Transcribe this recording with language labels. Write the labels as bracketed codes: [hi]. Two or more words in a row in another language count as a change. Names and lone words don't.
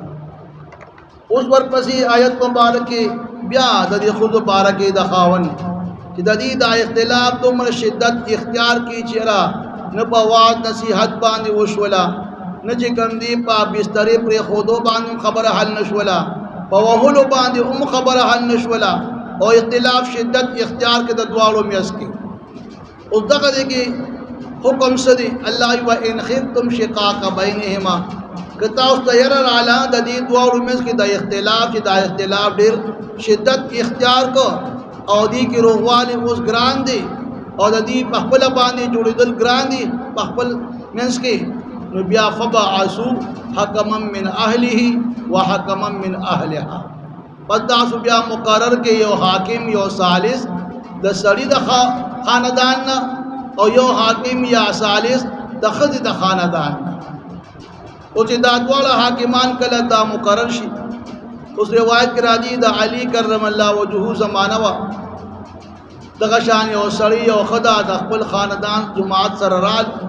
[ps] اوس ورپسې آیت مبارک کې بیا د دې ښځو باره کې د خاوند چې د دې دا اختلاف دومره شدت اختیار کړي چې نه په واعظ نصیحت باندې وشوله نه چې کوم دی په بسترې پرېښودو باندې هم خبره حل نه شوله په وهلو باندې هم خبره حل نه شوله او اختلاف شدت اختیار کړي د دواړو میس کې. اوس دغه دی کې حکم څه دی الله [ar] وان خفتم شقاق بینهما [ps] که تاسو ته یره راله د دې دواړو منځ کې د اختلاف چې دا اختلاف ډېر شدت اختیار کو او دې کې روغوالی اوس ګران دی او د دې په خپله باندې جوړېدل ګران دي په خپل منځ کې نو بیا [ar] فبعثوا حکما من اهله وحکما من اهلها [ps] پس تاسو بیا مقرر کې یو حاکم یو ثالث د سړي د خاندان نه او یو حاکم یا ثالث د ښځې د خاندان نه. او چې دا دواړه حاکمان کله دا مقرر شي اوس روایت کې راځي د علي [ar] کرم الله وجهه [ps] زمانه وه دغه شان یو سړی یو ښځه د خپل خاندان جماعت سره رال